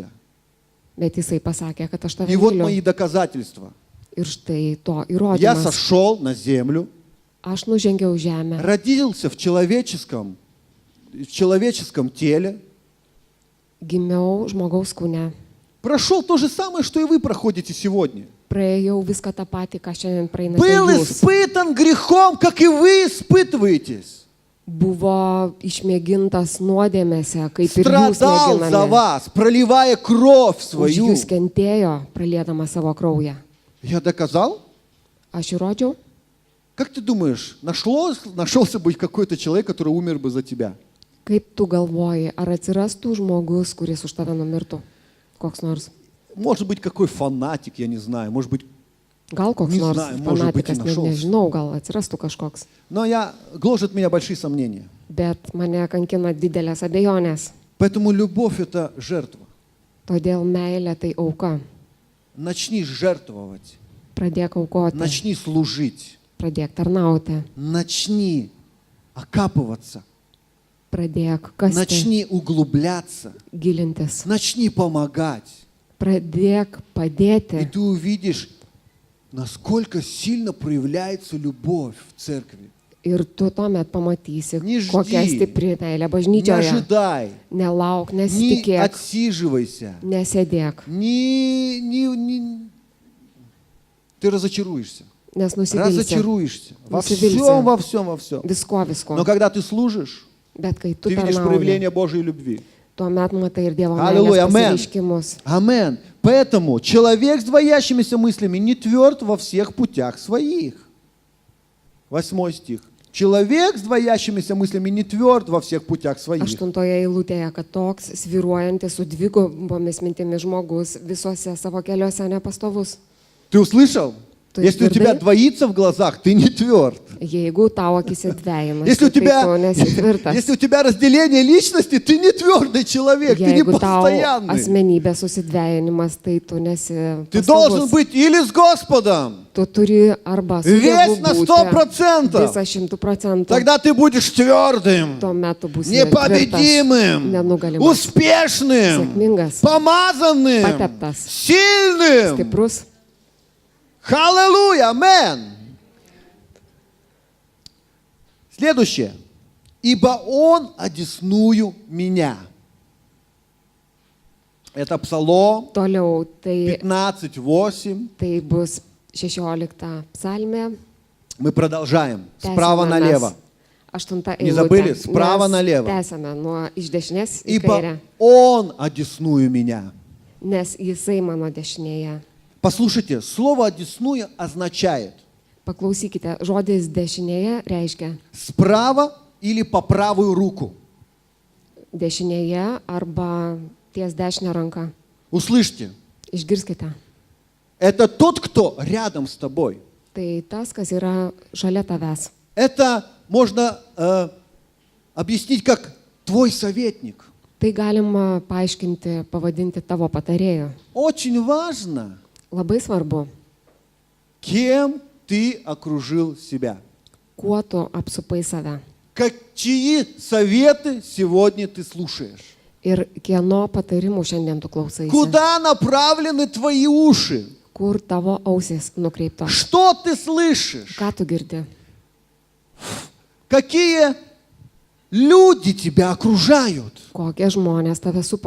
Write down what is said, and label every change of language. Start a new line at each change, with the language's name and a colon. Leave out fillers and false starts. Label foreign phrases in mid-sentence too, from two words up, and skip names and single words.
Lithuanian: Bet jisai pasakė, kad aš tave
Russian: И вот мои
Lithuanian: myliu.
Russian: доказательства.
Lithuanian: Ir štai to
Russian: Я
Lithuanian: įrodymas.
Russian: сошел на землю,
Lithuanian: Aš nužengiau žemę,
Russian: родился в человеческом теле,
Lithuanian: gimiau žmogaus kūne.
Russian: прошел то же самое, что и вы проходите сегодня.
Lithuanian: Praėjau viską tą patį, ką šiandien praeinate
Russian: Был
Lithuanian: jūs.
Russian: испытан грехом, как и вы испытываетесь.
Lithuanian: Buvo išmėgintas nuodėmėse, kaip ir jūs
Russian: Страдал за
Lithuanian: mėginate.
Russian: вас, проливая кровь
Lithuanian: Už
Russian: свою.
Lithuanian: jūs kentėjo, praliedama savo kraują.
Russian: Я доказал?
Lithuanian: Aš įrodžiau?
Russian: Как ты думаешь, нашелся бы какой-то человек, который умер бы за тебя?
Lithuanian: Kaip tu galvoji, ar atsirastų žmogus, kuris už tave numirtų? Koks nors.
Russian: Может быть, какой фанатик, я не знаю. Может быть,
Lithuanian: Gal koks
Russian: Не
Lithuanian: nors
Russian: знаю, может быть, и
Lithuanian: fanatikas, net našaus. nežinau, gal atsirastų kažkoks.
Russian: но гложет меня большие сомнения.
Lithuanian: Bet mane kankina didelės abejonės.
Russian: Поэтому любовь – это жертва.
Lithuanian: Todėl meilė tai auka.
Russian: Начни жертвовать,
Lithuanian: Pradėk aukoti,
Russian: начни служить,
Lithuanian: pradėk tarnauti,
Russian: начни окапываться,
Lithuanian: pradėk kasti,
Russian: начни углубляться,
Lithuanian: gilintis,
Russian: начни помогать.
Lithuanian: pradėk
Russian: И
Lithuanian: padėti.
Russian: ты увидишь, насколько сильно проявляется любовь в церкви.
Lithuanian: Ir tu tuomet pamatysi,
Russian: Не
Lithuanian: kokia
Russian: жди,
Lithuanian: stipri meilė
Russian: не
Lithuanian: bažnyčioje.
Russian: ожидай,
Lithuanian: Nelauk,
Russian: не
Lithuanian: nesitikėk,
Russian: отсиживайся,
Lithuanian: nesėdėk,
Russian: Ты разочаруешься.
Lithuanian: nes nusivilsi.
Russian: Разочаруешься. Во
Lithuanian: Нусивился.
Russian: всем, во всем, во всем.
Lithuanian: Visko, visko.
Russian: Но когда ты служишь,
Lithuanian: Bet kai tu
Russian: ты видишь
Lithuanian: tarnauji,
Russian: проявление Божьей любви.
Lithuanian: tuomet matai ir Dievo
Russian: Аллилуйя,
Lithuanian: meilės
Russian: амен.
Lithuanian: pasireiškimus.
Russian: Амен. Поэтому человек с двоящимися мыслями не тверд во всех путях своих. 8 стих. Человек с двоящимися мыслями не тверд во всех путях своих.
Lithuanian: 8 eilutėje, kad toks sviruojantis su dvigubomis mintimis žmogus visose savo keliuose nepastovus.
Russian: Ты услышал? То есть Если у тебя твердый? двоится в глазах, ты не тверд.
Lithuanian: Jeigu tau akise dvejimasi,
Russian: Если у
Lithuanian: tai tu
Russian: тебя,
Lithuanian: nesi tvirtas.
Russian: если у тебя разделение личности, ты не твердый человек, ты не
Lithuanian: Jeigu tau
Russian: постоянный.
Lithuanian: asmenybės susidvejinimas, tai tu nesi
Russian: Ты должен
Lithuanian: pastovus.
Russian: быть или с Господом,
Lithuanian: Tu turi arba su Dievu
Russian: весь на
Lithuanian: būti
Russian: 100%.
Lithuanian: visą 100%.
Russian: Тогда ты будешь твердым,
Lithuanian: Tuomet tu būsi
Russian: непобедимым,
Lithuanian: nenugalimas,
Russian: успешным,
Lithuanian: sėkmingas,
Russian: помазанным,
Lithuanian: pateptas,
Russian: сильным.
Lithuanian: stiprus.
Russian: Аллилуйя, амен. Следующее. Ибо Он одесную меня. Это Псалом
Lithuanian: Toliau, tai
Russian: 15:8.
Lithuanian: Tai bus 16 psalmė.
Russian: Мы продолжаем.
Lithuanian: Tęsiame
Russian: Справа
Lithuanian: mes
Russian: налево.
Lithuanian: 8
Russian: Не забыли?
Lithuanian: eilutė.
Russian: Справа
Lithuanian: Mes
Russian: налево.
Lithuanian: Tęsiame nuo iš dešinės į kairę,
Russian: Ибо Он одесную меня.
Lithuanian: nes jisai mano dešinėje.
Russian: Послушайте, слово «одесную» означает
Lithuanian: Paklausykite, žodis dešinėje reiškia
Russian: справа или по правую руку.
Lithuanian: dešinėje arba ties dešinę ranką.
Russian: Услышьте,
Lithuanian: Išgirskite.
Russian: это тот, кто рядом с тобой.
Lithuanian: Tai tas, kas yra šalia tavęs.
Russian: Это можно объяснить как твой советник.
Lithuanian: Tai galima paaiškinti, pavadinti tavo patarėju.
Russian: Очень важно,
Lithuanian: Labai svarbu,
Russian: кем ты окружил себя.
Lithuanian: kuo tu apsupai save.
Russian: Чьи советы сегодня ты слушаешь?
Lithuanian: Ir kieno patarimų šiandien tu klausaisi.
Russian: Куда направлены твои уши?
Lithuanian: Kur tavo ausis nukreiptos.
Russian: Что ты слышишь?
Lithuanian: Ką tu girdi?
Russian: Какие люди тебя окружают?
Lithuanian: Kokie žmonės tave supa?